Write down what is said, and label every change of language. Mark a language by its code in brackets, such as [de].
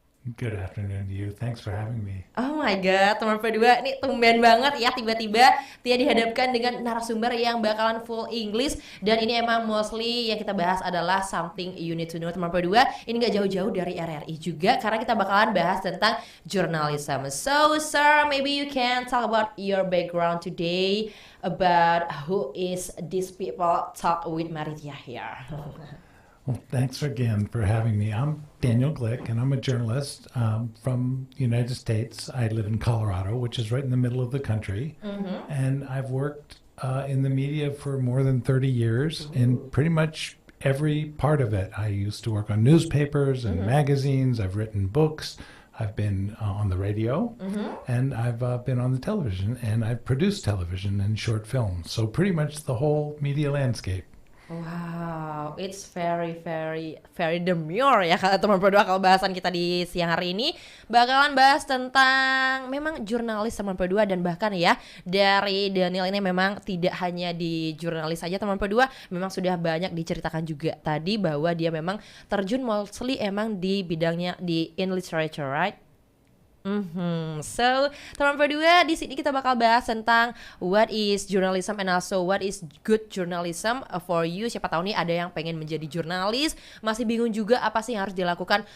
[en] Good afternoon to you. Thanks for having me. Oh my god, [id] teman Pro2, ini tumben banget ya tiba-tiba Tia dihadapkan dengan narasumber yang bakalan full English. Dan ini emang mostly yang kita bahas adalah [en] something you need to know [id] teman Pro2. Ini gak jauh-jauh dari RRI juga, karena kita bakalan bahas tentang journalism. [en] So sir, maybe you can talk about your background today, about who is these people talk with Maritia here. Well, thanks again for having me. I'm Daniel Glick, and I'm a journalist from the United States. I live in Colorado, which is right in the middle of the country. Mm-hmm. And I've worked in the media for more than 30 years in pretty much every part of it. I used to work on newspapers and magazines. I've written books. I've been on the radio, and I've been on the television, and I've produced television and short films. So pretty much the whole media landscape. Wow, it's very demure [id] ya kalau [en] teman Pro2. [id] Kalau bahasan kita di siang hari ini bakalan bahas tentang memang jurnalis teman Pro2. Dan bahkan ya dari Daniel ini memang tidak hanya di jurnalis saja teman Pro2, memang sudah banyak diceritakan juga tadi bahwa dia memang terjun mostly emang di bidangnya di [en] in literature, right? So, teman Pro2, [id] di sini kita bakal bahas tentang [en] what is journalism and also what is good journalism for you. [id] Siapa tahu nih ada yang pengen menjadi jurnalis, masih bingung juga apa sih yang harus dilakukan.